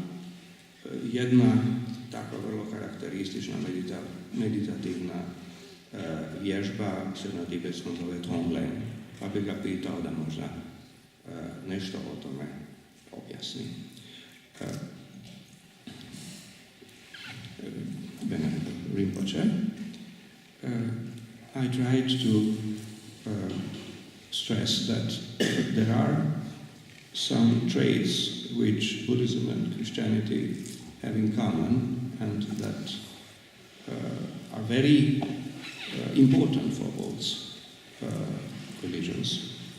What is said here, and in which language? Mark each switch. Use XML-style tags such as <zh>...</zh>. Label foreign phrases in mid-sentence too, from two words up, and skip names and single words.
<hr>Jedna takva vrlo karakteristična meditativna vježba se na tibetskom zove Tonglen, pa bih ga pitao da možda nešto o tome objasni. Benedikta.</hr> <en>Rinpoche, I tried to stress that there are some traits which Buddhism and Christianity have in common and that are very important for both religions.</en>